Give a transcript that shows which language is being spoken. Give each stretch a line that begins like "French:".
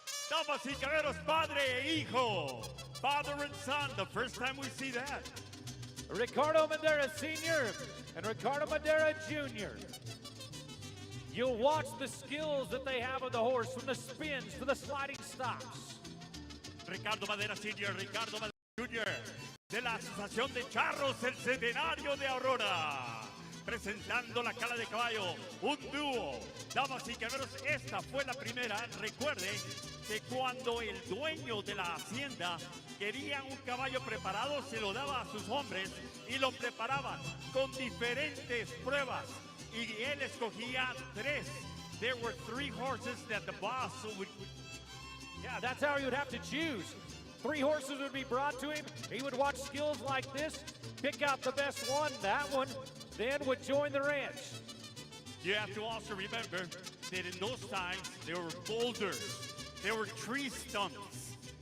Spanish: Damas y caballeros, padre e hijo.
English: Father and son, the first time we see that. Ricardo Madera Sr. and Ricardo Madera Jr. You'll watch the skills that they have of the horse, from the spins to the sliding stops. Ricardo Madera Sr., Ricardo Madera Jr.
Spanish: de la Asociación de Charros, el Centenario de Aurora. Presentando la cala de caballo, un dúo. Damas y caballeros, esta fue la primera. Recuerde que cuando el dueño de la hacienda quería un caballo preparado, se lo daba a sus hombres y lo preparaban con diferentes pruebas. Y él escogía 3.
English: There were 3 horses that the boss would... Yeah, that's how he would have to choose. 3 horses would be brought to him. He would watch skills like this, pick out the best one, that one, then would join the ranch. You have to also remember that in those times, there were boulders, there were tree stumps.